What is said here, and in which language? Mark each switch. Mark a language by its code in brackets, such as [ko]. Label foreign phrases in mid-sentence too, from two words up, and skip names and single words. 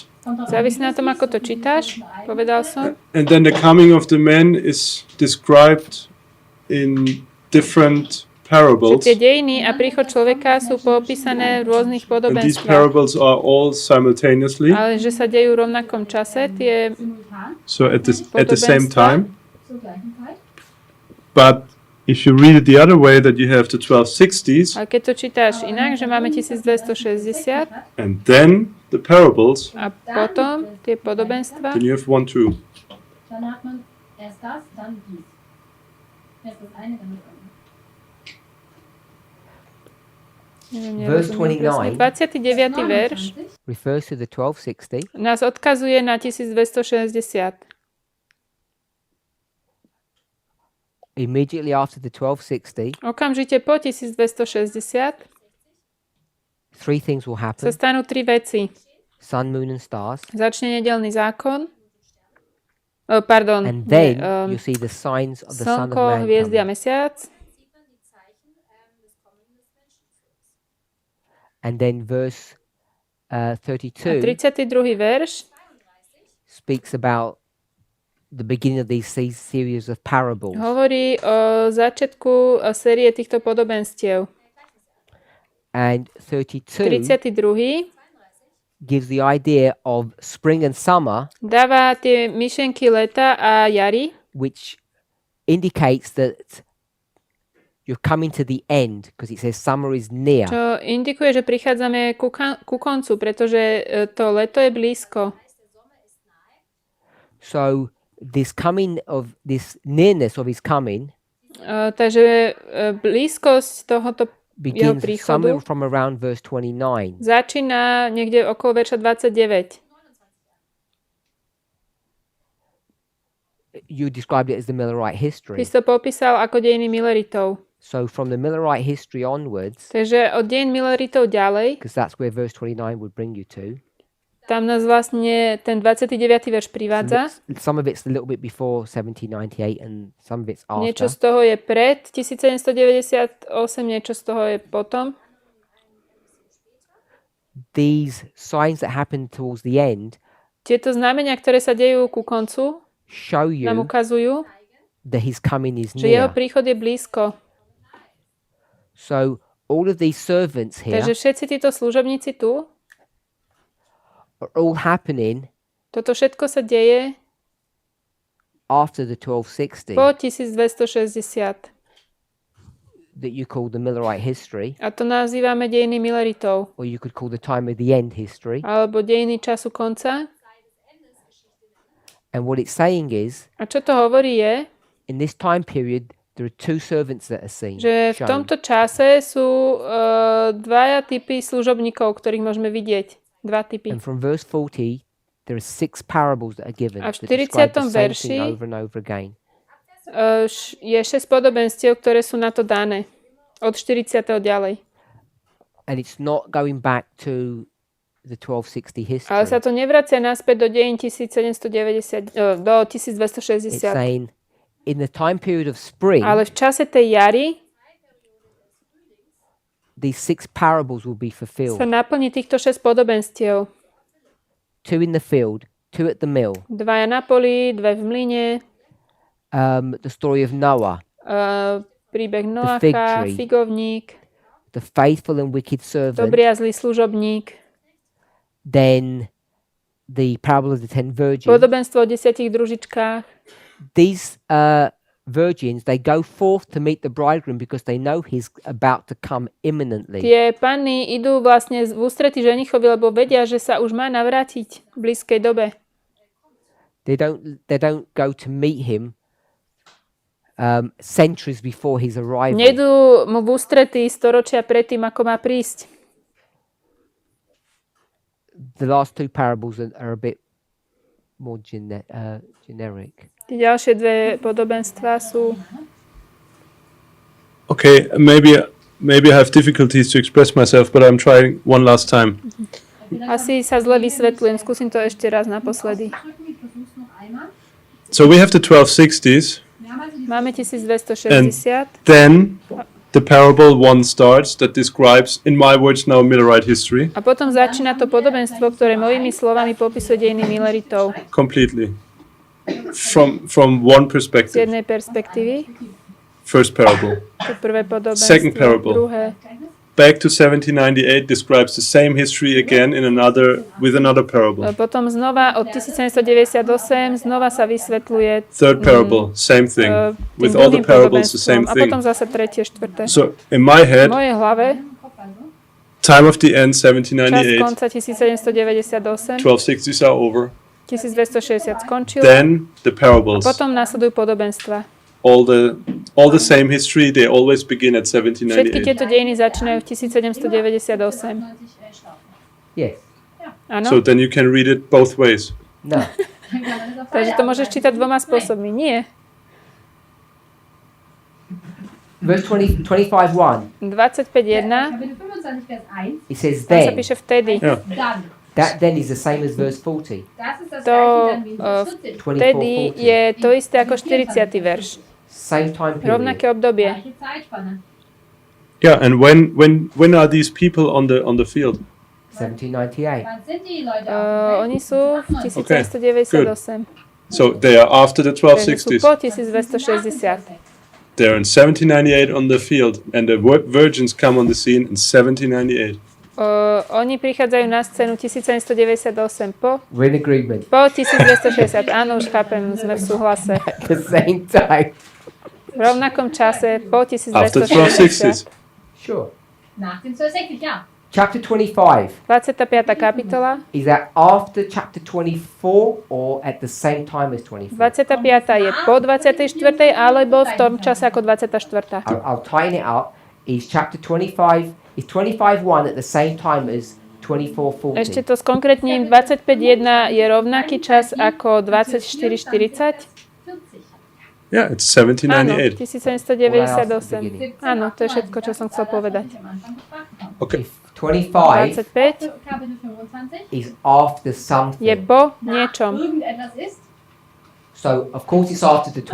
[sk] Závisí na tom, ako to čítaš, povedal som. [en] and then the coming of the man is described in different [sk] Že [en] parables. [sk] tie dejiny a príchod človeka sú popísané v rôznych [en] And these [sk] podobenstvách. [en] parables are all simultaneously, [sk] Ale že sa dejú v rovnakom čase, tie [en] so at the same [sk] Podobenstva. [en] time. But if you read it the other way, that you have the 1260s, [sk] ale keď to čítáš inak, že máme 1260 [en] and then the parables, [sk] a potom tie podobenstva, [en] then you have 1, 2. [de] Dann hat man erst das, dann dies. Erst das eine, dann das andere. [sk] neviem, [en] Verse [sk] nerozumiem presne. 29. verš [en] Refers to the 1260. [sk] nás odkazuje na 1260. [en] Immediately after the 1260, [sk] Okamžite po 1260 [en] three things will [sk] sa [en] happen: [sk] stanú tri veci. [en] sun, moon, and stars. [sk] Začne nedelný zákon, pardon, [en] And then [sk] nie, [en] you see the signs of the Son of [sk] slnko, [en] Man [sk] hviezdy a [en] coming. [sk] mesiac. [en] And then verse [sk] A [en] 32 [sk] 32. verš [en] speaks about the beginning of these series of parables. [sk] hovorí o začiatku série týchto podobenstiev. [en] And 32 [sk] 32. [en] gives the idea of spring and summer, [sk] dáva tie myšlenky leta a jary, [en] which indicates that you're coming to the end, because it says summer is near. [sk] čo indikuje, že prichádzame ku koncu, pretože to leto je blízko. [en] So this nearness of his coming [sk] Takže blízkosť tohoto [en] begins [sk] príchodu [en] somewhere from around verse 29. [sk] začína niekde okolo verša 29. [en] You described it as the Millerite [sk] Ty [en] history. [sk] si to popísal ako dejiny Milleritov. [en] So from the Millerite history onwards, [sk] Takže od dejín Milleritov ďalej, [en] because that's where verse 29 would bring you to. [sk] tam nás vlastne ten 29. verš privádza. [en] Some of it's a little bit before 1798 and some of it's [sk] Niečo [en] after. [sk] z toho je pred 1798, niečo z toho je potom. [en] These signs that happen towards the end [sk] Tieto znamenia, ktoré sa dejú ku koncu, [en] show [sk] nám [en] you [sk] ukazujú, [en] that his coming is [sk] že jeho [en] near. [sk] príchod je blízko. [en] So all of these servants here [sk] Takže všetci títo služobníci tu, [en] are all happening [sk] toto všetko sa deje [en] after the 1260 [sk] po 1260. [en] that you call the Millerite history, [sk] A to nazývame dejiny Milleritov. [en] or you could call the time of the end history. [sk] Alebo dejiny času konca. [en] And what it's saying is, [sk] A čo to hovorí je, [en] in this time period, there are two servants that are seen. [sk] že v [en] shown. [sk] tomto čase sú dvaja typy služobníkov, ktorých môžeme vidieť. Dva typy. [en] And from verse 40, there are 6 parables that are given [sk] A [en] that [sk] v [en] describe the [sk] 40. [en] same thing [sk] verši [en] over and over again. [sk] Je 6 podobenstiev, ktoré sú na to dané. Od 40. ďalej. [en] And it's not going back to the 1260 history. [sk] Ale sa to nevracia naspäť do dejín 1790, do [en] It's [sk] 1260. [en] saying in the time period of spring, [sk] Ale v čase tej jary [en] these 6 parables will be [sk] sa [en] fulfilled. [sk] naplní týchto 6 podobenstiev. [en] 2 in the field, 2 at the mill. [sk] Dvaja na poli, dve v mlyne, [en] The story of Noah, [sk] príbeh [en] fig [sk] Noacha, [en] tree. [sk] figovník, [en] the faithful and wicked servant, [sk] dobrý a zlý služobník, [en] then the parable of the 10 virgins. [sk] podobenstvo o 10 družičkách. [en] These virgins, they go forth to meet the bridegroom because they know he's about to come imminently. [sk] Tie panny idú vlastne v ústrety ženichovi, lebo vedia, že sa už má navrátiť v blízkej dobe. [en] They don't go to meet him centuries before his arrival. [sk] Nejdú mu v ústrety storočia predtým, ako má prísť. [en] The last 2 parables are a bit more generic. [sk] Tie ďalšie dve podobenstvá sú... [en] Okay, maybe I have difficulties to express myself, but I'm trying one last time. [sk] Asi sa zle vysvetľujem, skúsim to ešte raz naposledy. [en] So we have the 1260s, [sk] Máme 1260, [en] then the parable 1 starts that describes, in my words now, Millerite history [sk] a potom začína to podobenstvo, ktoré mojimi slovami popisuje dejiny Milleritov [en] completely. From one [sk] z [en] perspective. [sk] jednej perspektívy. [en] First parable. [sk] To prvé [en] Second [sk] podobenstvo, [en] parable. [sk] druhé. [en] Back to 1798 describes the same history again with another parable. [sk] Potom znova od 1798 znova sa vysvetľuje [en] Third parable, same thing. [sk] tým [en] With all the [sk] druhým [en] parables, the [sk] podobenstvom. [en] same [sk] A [en] thing. [sk] potom zase tretie, štvrté. [en] So in my [sk] V [en] head, [sk] mojej hlave [en] time of the end, [sk] čas [en] 1798, [sk] konca 1798, [en] 1260s are over. [sk] 1260 skončilo. [en] Then the parables, [sk] Potom nasledujú podobenstva. [en] all the same history, they always begin at [sk] Všetky [en] 1798. [sk] tieto dejiny začínajú v 1798. [en] Yes. [sk] Áno? [en] So then you can read it both ways. No. [sk] Takže to môžeš čítať dvoma spôsobmi. Nie. [en] Verse 25:1. [sk] 25.1. [en] It says [sk] Tam sa [en] then. [sk] píše vtedy. [en] Yeah. That then is the same as verse 40. [sk] To 24, vtedy 40. je to isté ako 40. verš. [en] Same time period. [sk] Rovnaké obdobie. [en] Yeah, and when are these people on the field? 1798. [sk] Oni sú v 1798. [en] So they are after the [sk] Takže sú [en] 1260s. [sk] po 1260. [en] They're in 1798 on the field, and the virgins come on the scene in 1798. [sk] Oni prichádzajú na scénu 1798 po [en] We're in agreement. [sk] 1260. Áno, už chápem, sme v súhlase. [en] At the same time. [sk] V rovnakom čase po [en] After [sk] 1260. [en] 1260s. Sure. [de] Nach den 1260, ja. [en] Chapter 25. [sk] 25. kapitola. [en] Is that after chapter 24 or at the same time as 24? [sk] 25. je po 24. alebo v tom čase ako 24. [en] I'll tighten it up. is chapter 25, is 25:1 at the same time as 24:40? [sk] Ešte to skonkrétním, 25.1 je rovnaký čas ako 24.40? [en] Yeah, it's [sk] Áno, [en] 1798. [sk] 1798. Áno, to je všetko, čo som chcel povedať. [en] Okay. 25 [sk] 25 [de] Kapitel 25 [en] is after [sk] je [en] something. [sk] po niečom. [de] irgendetwas ist, [en] So, of course, it's after the